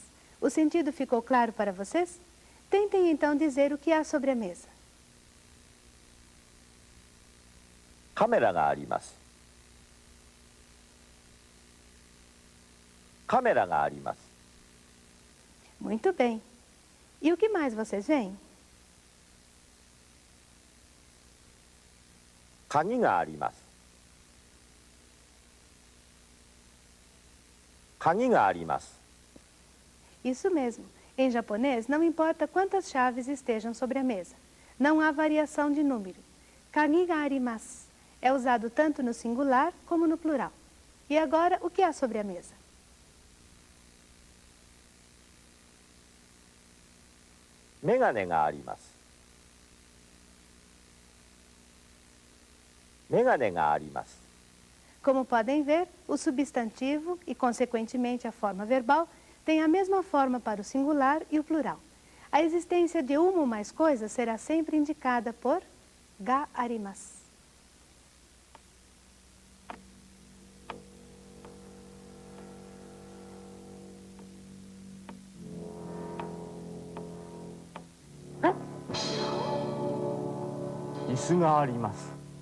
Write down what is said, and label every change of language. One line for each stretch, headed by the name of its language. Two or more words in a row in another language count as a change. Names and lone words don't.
Portuguese: O sentido ficou claro para vocês? Tentem então dizer o que há sobre a mesa.
Japanese: カメラがあります。カメラがあります。
Portuguese: Muito bem. E o que mais vocês veem?
Japanese: 鍵があります。鍵があります。
Portuguese: Isso mesmo. Em japonês, não importa quantas chaves estejam sobre a mesa. Não há variação de número.
Japanese: 鍵があります
Portuguese: é usado tanto no singular como no plural. E agora, o que há sobre a mesa?
Japanese: メガネがあります。メガネがあります。
Portuguese: Como podem ver, o substantivo e, consequentemente, a forma verbal têm a mesma forma para o singular e o plural. A existência de uma ou mais coisas será sempre indicada por
Japanese: があります. Hã? 椅子があります。